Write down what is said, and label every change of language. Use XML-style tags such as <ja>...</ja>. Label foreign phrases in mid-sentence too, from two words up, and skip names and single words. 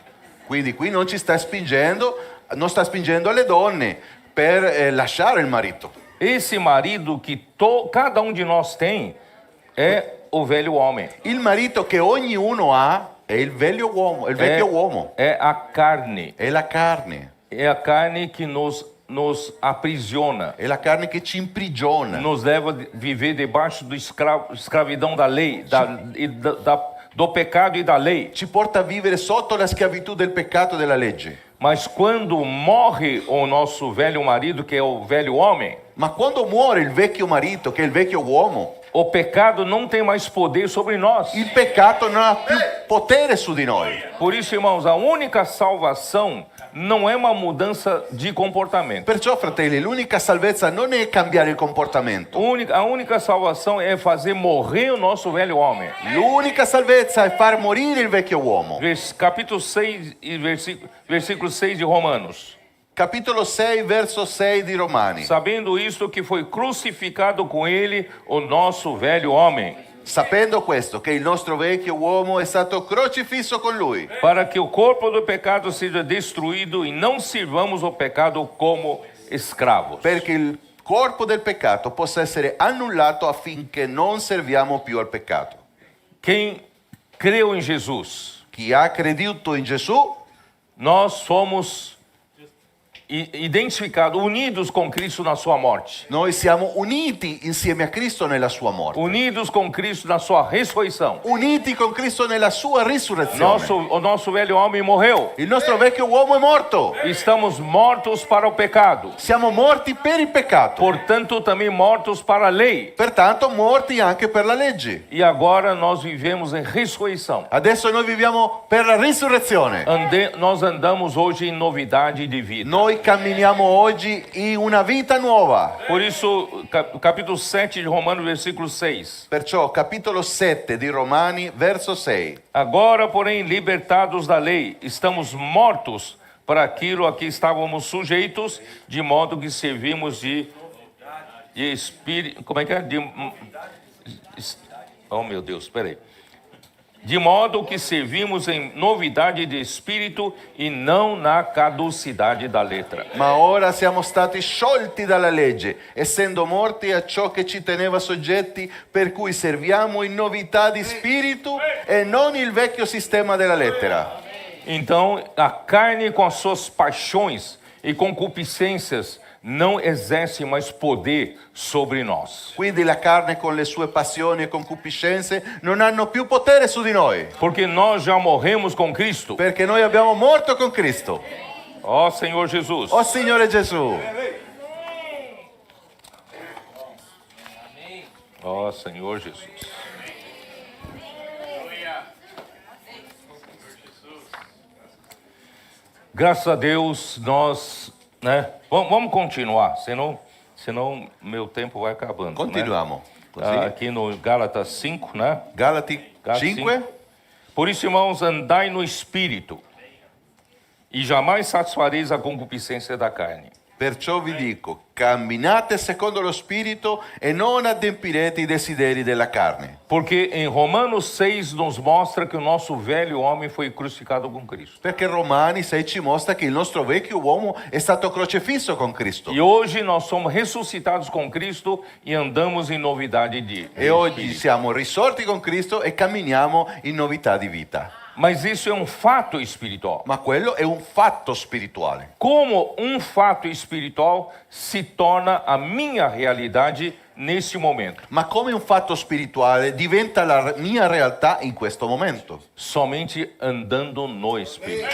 <it>Quindi qui non ci sta spingendo, non sta spingendo le donne per lasciare il marito.</it> <pt>Esse marido que cada um de nós tem é o velho homem.</pt> <it>Il marito che ognuno ha è il vecchio uomo,</it> <pt>É a carne.</pt> <it>è la carne,</it> <pt>É a carne que nos aprisiona.</pt> <it>è la carne che ci imprigiona,</it> <pt>Nos leva a viver debaixo da escravidão da lei, do pecado e da lei.</pt> <it>ci porta a vivere sotto la schiavitù del peccato e della legge.</it> <pt>Mas quando morre o nosso velho marido, que é o velho homem,</pt> <it>Ma quando muore il vecchio marito, che è il vecchio uomo,</it> <pt>o pecado não tem mais poder sobre nós.</pt> <it>il peccato non ha più potere su di noi.</it> <pt>Por isso, irmãos, a única salvação não é uma mudança de comportamento.</pt> <it>Perciò, fratelli, l'unica salvezza non è cambiare il comportamento.</it> <pt>A única salvação é fazer morrer o nosso velho homem.</pt> <it>L'unica salvezza è far morire il vecchio uomo.</it> <pt>Capítulo 6 e versículo 6 de Romanos.</pt> <it>Capitolo 6, verso 6 di Romani.</it> <pt>Sabendo isto, que foi crucificado com ele o nosso velho homem,</pt> <it>Sapendo questo, che il nostro vecchio uomo è stato crocifisso con lui,</it> <pt>para que o corpo do pecado seja destruído e não sirvamos o pecado como escravos.</pt> <it>perché il corpo del peccato possa essere annullato affinché non serviamo più al peccato.</it> <pt>Quem creu em Jesus,</pt> <it>Chi ha creduto in Gesù,</it> <pt>nós somos identificados, unidos com Cristo na sua morte,</pt> <it>noi siamo uniti insieme a Cristo nella sua morte,</it> <pt>unidos com Cristo na sua ressurreição.</pt> <it>uniti con Cristo nella sua risurrezione.</it> <pt>O nosso velho homem morreu.</pt> <it>Il nostro vecchio uomo è morto.</it> <pt>Estamos mortos para o pecado,</pt> <it>Siamo morti per il peccato,</it> <pt>portanto também mortos para a lei.</pt> <it>pertanto morti anche per la legge.</it> <pt>E agora nós vivemos em ressurreição.</pt> <it>Adesso noi viviamo per la risurrezione.</it> <pt>Nós andamos hoje em novidade de vida.</pt> <it>Noi camminiamo oggi in una vita nuova.</it> <pt>Por isso, capítulo 7 de Romanos, versículo 6.</pt> <it>Perciò capitolo 7 di Romani, verso 6.</it> <pt>Agora, porém, libertados da lei, estamos mortos para aquilo a que estávamos sujeitos, de modo que servimos de espírito. Como é que é? Oh, meu Deus, espera aí. De modo que servimos em novidade de espírito e não na caducidade da letra.</pt> <it>Ma ora siamo stati sciolti dalla legge, essendo morti a ciò che ci teneva soggetti, per cui serviamo in novità di spirito e non il vecchio sistema della lettera.</it> <pt>Então, a carne com as suas paixões e concupiscências não exerce mais poder sobre nós.</pt> <it>Quindi la carne con le sue passioni e concupiscenze non hanno più potere su di noi,</it> <pt>Porque nós já morremos com Cristo.</pt> <it>perché noi abbiamo morto con Cristo.</it> <pt>Ó Senhor Jesus.</pt> <it>Oh Signore Gesù,</it> <pt>Ó Senhor Jesus. Graças a Deus, nós, né? Vamos continuar, senão meu tempo vai acabando.</pt> <it>continuiamo.</it> <pt>Né?</pt> <it>Così.</it> <pt>Aqui no Gálatas 5, né?</pt> <it>Galati</it> <pt>Gálatas 5. 5. Por isso, irmãos, andai no Espírito, e jamais satisfareis a concupiscência da carne.</pt> <it>Perciò vi dico, camminate secondo lo Spirito e non adempirete i desideri della carne.</it> <pt>Porque em Romanos 6 nos mostra que o nosso velho homem foi crucificado com Cristo.</pt> <it>Perché Romani 6 ci mostra che il nostro vecchio uomo è stato crocifisso con Cristo.</it> <pt>E hoje nós somos ressuscitados com Cristo e andamos em novidade de</pt> <it>E oggi</it> <pt>espírito.</pt> <it>siamo risorti con Cristo e camminiamo in novità di vita.</it> <pt>Mas isso é um fato espiritual.</pt> <it>Ma quello è un fatto spirituale.</it> <pt>Como um fato espiritual se torna a minha realidade nesse momento?</pt> <it>Ma come un fatto spirituale diventa la mia realtà in questo momento?</it> <pt>Somente andando no Espírito.</pt>